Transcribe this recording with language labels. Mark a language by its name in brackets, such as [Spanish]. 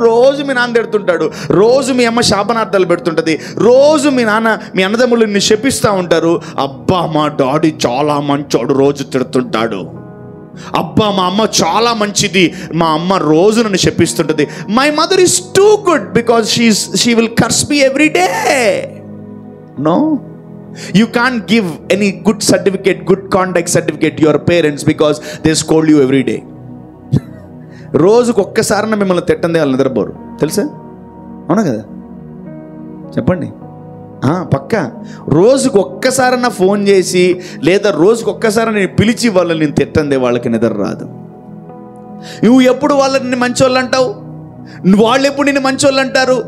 [Telugu] రోజు మీ నాన్న తిడుతుంటాడు, రోజు మీ అమ్మ శాపనార్థాలు పెడుతుంటుంది, రోజు మీ నాన్న మీ అన్నదమ్ములు నిన్ను శపిస్తూ ఉంటారు. అబ్బా మా డాడీ చాలా మంచోడు, రోజు తిడుతుంటాడు. అబ్బా మా అమ్మ చాలా మంచిది, మా అమ్మ రోజు నన్ను శపిస్తుంటుంది. [English] My mother is too good because she will curse me every day. No, you can't give any good certificate, good conduct certificate to your parents because they scold you every day. [Telugu] రోజుకు ఒక్కసారన్నా మిమ్మల్ని తిట్టండి, వాళ్ళు నిద్రపోరు, తెలుసా? అవునా కదా? చెప్పండి. పక్క రోజుకు ఒక్కసారన్నా ఫోన్ చేసి, లేదా రోజుకు ఒక్కసారి నేను పిలిచి వాళ్ళని నేను తిట్టండి, వాళ్ళకి నిద్ర రాదు. నువ్వు ఎప్పుడు వాళ్ళని మంచోళ్ళు అంటావు, వాళ్ళు ఎప్పుడు నిన్ను మంచోళ్ళు అంటారు.